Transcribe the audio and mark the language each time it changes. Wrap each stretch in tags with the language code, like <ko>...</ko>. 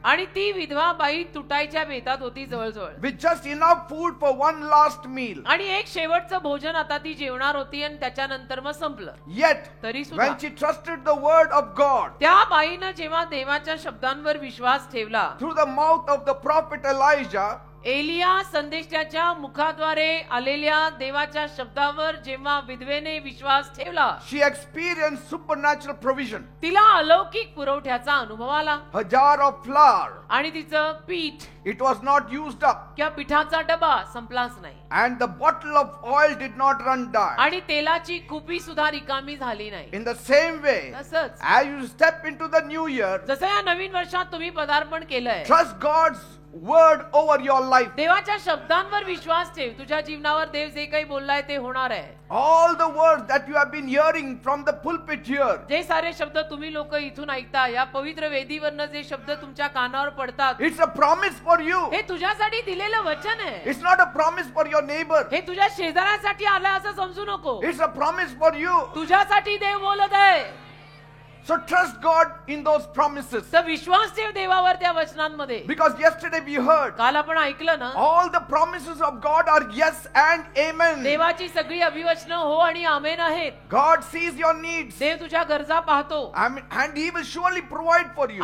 <mr>आणि ती विधवा बाई तुटायच्या बेतात होती जवळजवळ.</mr> <en>with just enough food for one last meal.</en> <mr>आणि एक शेवटचं भोजन आता ती जेवणार होती आणि त्याच्यानंतर मग संपलं.</mr> <en>Yet</en> <mr>तरी सुद्धा</mr> <en>when she trusted the word of God</en> <mr>त्या बाईनं जेव्हा देवाच्या शब्दांवर विश्वास ठेवला,</mr> <en>through the mouth of the prophet Elijah,</en> <mr>Elia संदेशाच्या मुखाद्वारे आलेल्या देवाच्या शब्दावर जेव्हा विधवेने विश्वास ठेवला,</mr> <en>she experienced supernatural provision.</en> <mr>तिला अलौकिक पुरवठ्याचा अनुभव आला.</mr> <en>Her jar of flour,</en> <mr>आणि तिचं पीठ</mr> <en>it was not used up,</en> <mr>किंवा पिठाचा डबा संपलाच नाही.</mr> <en>and the bottle of oil did not run dry.</en> <mr>आणि तेलाची कुपी सुद्धा रिकामी झाली नाही.</mr> <en>In the same way,</en> <mr>तसंच</mr> <en>as you step into the new year,</en> <mr>जसं या नवीन वर्षात तुम्ही पदार्पण केलंय,</mr> <en>trust God's word over your life.</en> <mr>देवाच्या शब्दांवर विश्वास ठेव. तुझ्या जीवनावर देव जे काही बोललाय ते होणार आहे.</mr> <en>All the words that you have been hearing from the pulpit here,</en> <mr>जे सारे शब्द तुम्ही लोक इथून ऐकता, या पवित्र वेदीवरनं जे शब्द तुमच्या कानावर पडतात,</mr> <en>it's a promise for you.</en> <mr>हे तुझ्यासाठी दिलेलं वचन आहे.</mr> <en>It's not a promise for your neighbor.</en> <mr>हे तुझ्या शेजाऱ्यासाठी आलंय असं समजू नको.</mr> <en>It's a promise for you.</en> <mr>तुझ्यासाठी देव बोलत आहे.</mr> <en>So trust God in those promises.</en> <mr>तर विश्वास ठेव देवावर त्या वचनांमध्ये.</mr> <en>Because yesterday we heard</en> <mr>काल आपण ऐकलं ना,</mr> <en>all the promises of God are yes and amen.</en> <mr>देवाची सगळी अभिवचनं हो आणि आमेन आहेत.</mr> <en>God sees your needs.</en> <mr>देव तुझ्या गरजा पाहतो</mr> <en>And He will surely provide for you.</en>